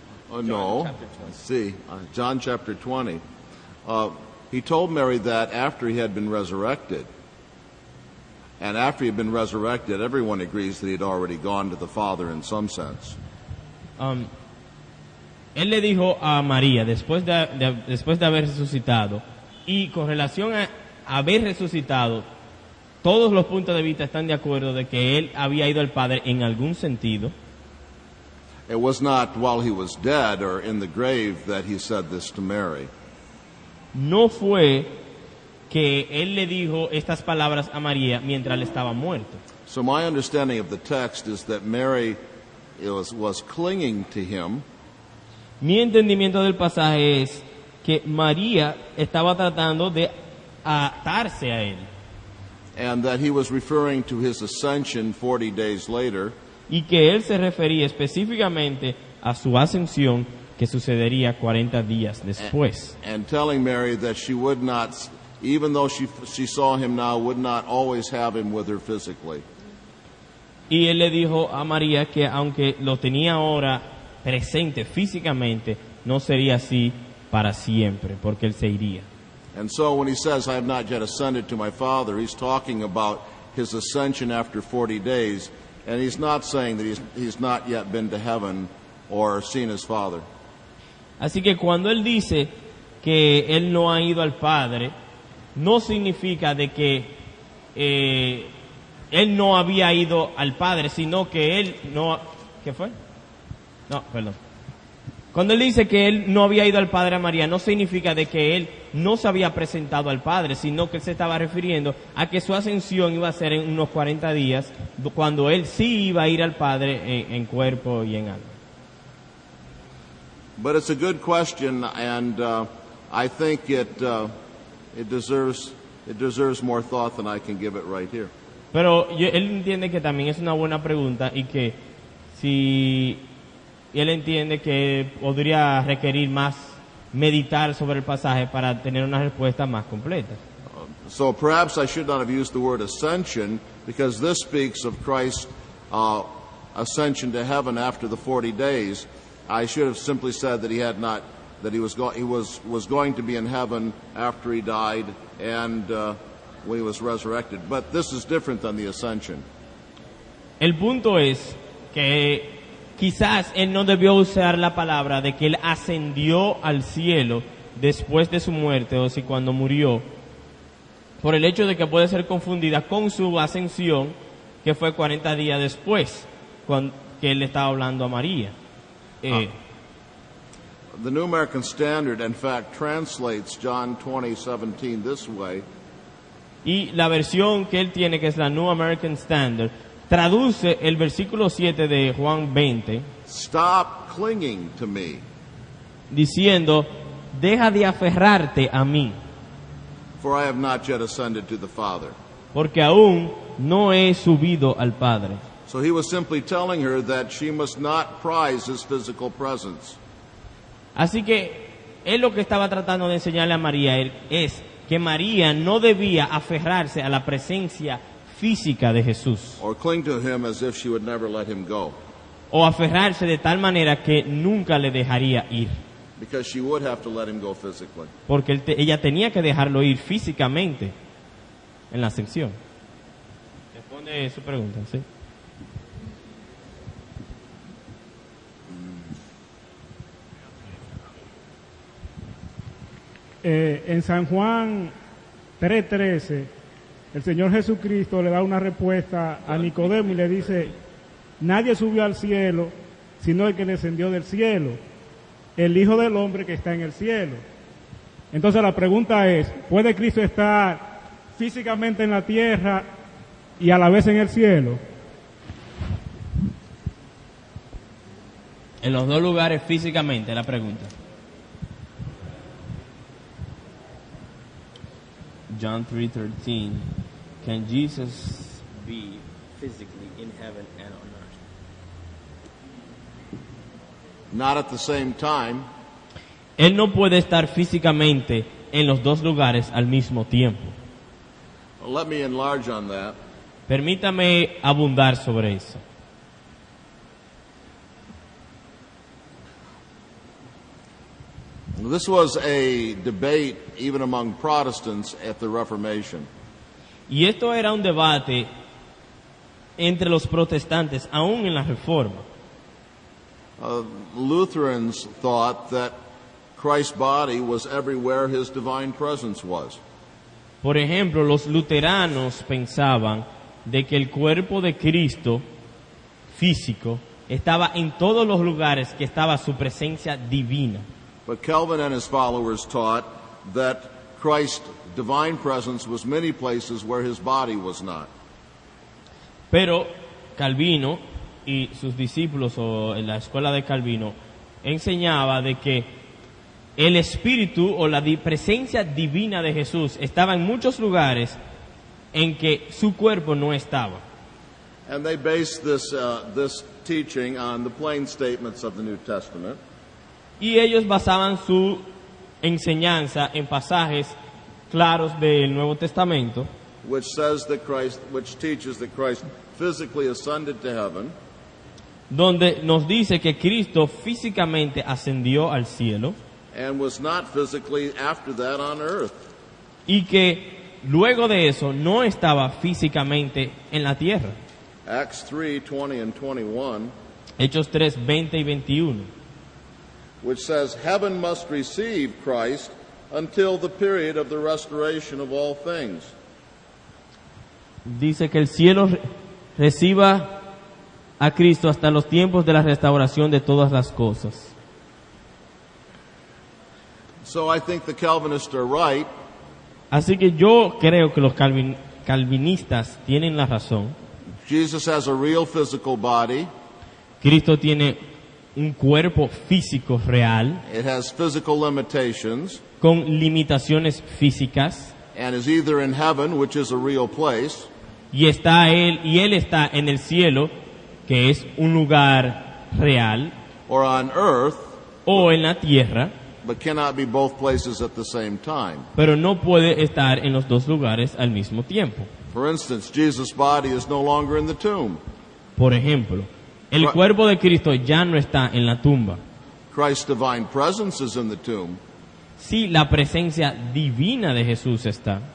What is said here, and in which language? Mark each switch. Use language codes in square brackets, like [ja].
[en] oh John no. chapter 20. Let's see, John chapter 20. He told Mary that after he had been resurrected. And after he had been resurrected, everyone agrees that he had already gone to the Father in some sense. [es] Él le dijo a María, después de haber resucitado, y con relación a haber resucitado, todos los puntos de vista están de acuerdo de que él había ido al Padre en algún sentido. [en] It was not while he was dead or in the grave that he said this to Mary. [es] No fue que él le dijo estas palabras a María mientras él estaba muerto. [en] So my understanding of the text is that Mary was clinging to him, [es] Mi entendimiento del pasaje es que María estaba tratando de atarse a él [en] and that he was referring to his ascension 40 days later, [es] y que él se refería específicamente a su ascensión que sucedería 40 días después. [en] and telling Mary that she would not, even though she saw him now, would not always have him with her physically. [es] Y él le dijo a María que aunque lo tenía ahora presente físicamente, no sería así para siempre, porque él se iría. [en] And so when he says, I have not yet ascended to my Father, he's talking about his ascension after 40 days, and he's not saying that he's not yet been to heaven or seen his Father. [es] Así que cuando él dice que él no ha ido al Padre, no significa de que él no había ido al Padre, sino que él no... ¿Qué fue? No, perdón. Cuando él dice que él no había ido al Padre a María, no significa de que él no se había presentado al Padre, sino que él se estaba refiriendo a que su ascensión iba a ser en unos 40 días, cuando él sí iba a ir al Padre en cuerpo y en alma. [en] But it's a good question, and I think it deserves more thought than I can give it right here. [es] Pero él entiende que también es una buena pregunta y que si él entiende que podría requerir más meditar sobre el pasaje para tener una respuesta más completa. [en] So perhaps I should not have used the word ascension, because this speaks of Christ's ascension to heaven after the 40 days. I should have simply said that he was going to be in heaven after he died and when he was resurrected. But this is different than the ascension. [es] El punto es que quizás él no debió usar la palabra de que él ascendió al cielo después de su muerte, o si cuando murió, por el hecho de que puede ser confundida con su ascensión, que fue 40 días después, que él estaba hablando a María. [en] The New American Standard, in fact, translates John 20:17 this way. [es] Y la versión que él tiene, que es la New American Standard, traduce el versículo 7 de Juan 20, [en] Stop clinging to me, [es] diciendo, deja de aferrarte a mí, [en] for I have not yet ascended to the Father. [es] porque aún no he subido al Padre. [en] So he was simply telling her that she must not prize his physical presence. [es] Así que él lo que estaba tratando de enseñarle a María es que María no debía aferrarse a la presencia física de Jesús, [en] Or cling to him as if she would never let him go, [es] o aferrarse de tal manera que nunca le dejaría ir, [en] because she would have to let him go physically. [es] porque ella tenía que dejarlo ir físicamente en la ascensión. Responde su pregunta, ¿sí? En San Juan 3:13, el Señor Jesucristo le da una respuesta a Nicodemo y le dice, nadie subió al cielo, sino el que descendió del cielo, el Hijo del Hombre que está en el cielo. Entonces la pregunta es, ¿puede Cristo estar físicamente en la tierra y a la vez en el cielo. En los dos lugares físicamente, la pregunta. [en] John 3:13. Can Jesus Be physically in heaven and on earth. Not at the same time. [es] Él no puede estar físicamente en los dos lugares al mismo tiempo. [en] Let me enlarge on that. [es] Permítame abundar sobre eso. [en] This was a debate even among Protestants at the Reformation. [es] Y esto era un debate entre los protestantes, aún en la Reforma. [en] Lutherans thought that Christ's body was everywhere his divine presence was. [es] Por ejemplo, los luteranos pensaban de que el cuerpo de Cristo físico estaba en todos los lugares que estaba su presencia divina. [en] But Calvin and his followers taught that Christ's divine presence was many places where his body was not. [es] Pero Calvino y sus discípulos, o en la escuela de Calvino, enseñaba de que el espíritu o la presencia divina de Jesús estaba en muchos lugares en que su cuerpo no estaba. [en] And they based this teaching on the plain statements of the New Testament. [es] Y ellos basaban su enseñanza en pasajes claros del Nuevo Testamento, [en] which teaches that Christ physically ascended to heaven, [es] donde nos dice que Cristo físicamente ascendió al cielo [en] and was not physically after that on earth. [es] y que luego de eso no estaba físicamente en la tierra. [en] Acts 3:20 and 21, [es] Hechos 3, 20 y 21. [en] which says, heaven must receive Christ until the period of the restoration of all things. [es] Dice que el cielo reciba a Cristo hasta los tiempos de la restauración de todas las cosas. [en] So I think the Calvinists are right. [es] Así que yo creo que los calvinistas tienen la razón. [en] Jesus has a real physical body. [es] Cristo tiene un cuerpo físico real, [en] It has physical limitations [es] con limitaciones físicas, [en] and is either in heaven, which is a real place, [es] y él está en el cielo, que es un lugar real, [en] or on earth, [es] o en la tierra, [en] but cannot be both places at the same time. [es] pero no puede estar en los dos lugares al mismo tiempo. [en] For instance, Jesus' body is no longer in the tomb. [es] Por ejemplo, el cuerpo de Cristo ya no está en la tumba. [en] Christ's divine presence is in the tomb, [es] Sí, la presencia divina de Jesús está,